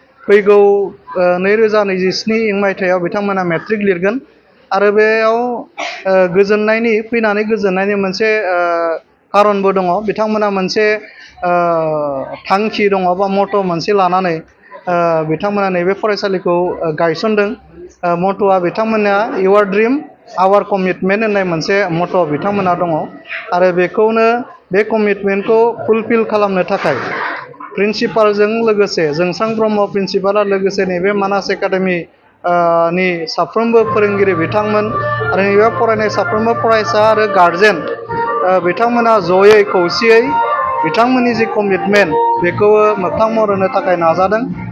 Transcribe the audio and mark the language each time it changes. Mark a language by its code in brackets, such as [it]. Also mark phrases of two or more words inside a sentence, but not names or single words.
[brx] फैगौ, ओ, नैरोजा नैजिस्नि इं मायथाइयाव बिथांमोना मेट्रिक लिरगोन आरो बेयाव, ओ, गोजोननायनि, फैनानै गोजोननायनि मोनसे, ओ, खारनबो दङ। बिथांमोना मोनसे, ओ, थांखि दङ बा मट' मोनसे लानानै, ओ, बिथांमोना नैबे फरायसालिखौ, ओ, गायसनदों। ओ, मट'आ बिथांमोना [en] "Your dream, our commitment" [brx] होननाय मोनसे मट' बिथांमोना दङ आरो बेखौनो, बे कमिटमेन्टखौ फुलफिल खालामनो थाखाय प्रिन्सिपालजों लोगोसे, जोंसां ब्रह्म प्रिन्सिपाला लोगोसे नैबे मानास एकाडेमि, ओ, नि साफ्रोमबो फोरोंगिरि बिथांमोन आरो नैबे फरायनाय साफ्रोमबो फरायसा आरो गारजेन, ओ, बिथांमोना जयै खौसेयै बिथांमोननि जि कमिटमेन्ट बेखौ मोगथां महर होनो थाखाय नाजादों।